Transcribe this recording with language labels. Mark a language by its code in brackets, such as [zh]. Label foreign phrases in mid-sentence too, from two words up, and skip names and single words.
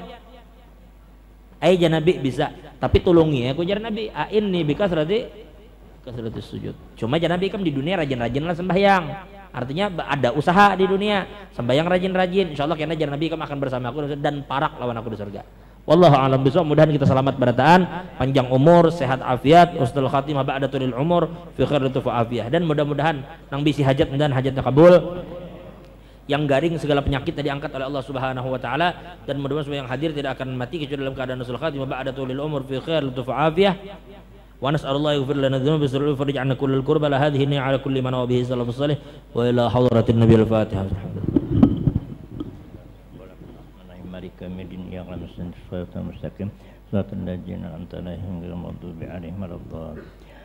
[bjn] Ai Nabi bisa, tapi tulungi aku jar Nabi, ain nih kasrati sujud. Cuma jar Nabi kam di dunia rajin-rajin lah sembahyang. Artinya ada usaha di dunia, sembahyang rajin-rajin, insyaallah karena jar Nabi kamu akan bersama aku dan parak lawan aku di surga. [ar] والله أعلم بالصواب. [bjn] Mudahan kita selamat berataan, panjang umur, sehat afiat, [ar] حسن الخاتمة بعد العمر في خير العافية, [bjn] dan mudah-mudahan nang bisi hajat dan hajatnya kabul. Yang garing segala penyakit tadi angkat oleh [ar] الله سبحانه وتعالى, [bjn] dan mudah-mudahan semua yang hadir tidak akan mati kecuali dalam keadaan [ar] حسن الخاتمة بعد العمر في خير العافية. ونسأل الله يغفر لنا الذنوب ويفرج عنا كل الكرب على هذه النعمة على كل من هو به سلف الصالح وإلى حضرة النبي الفاتحة. مالك يوم الدين إياك نستعين صراط المستقيم صراط الذين أنعمت عليهم غير المغضوب عليهم ولا الضالين.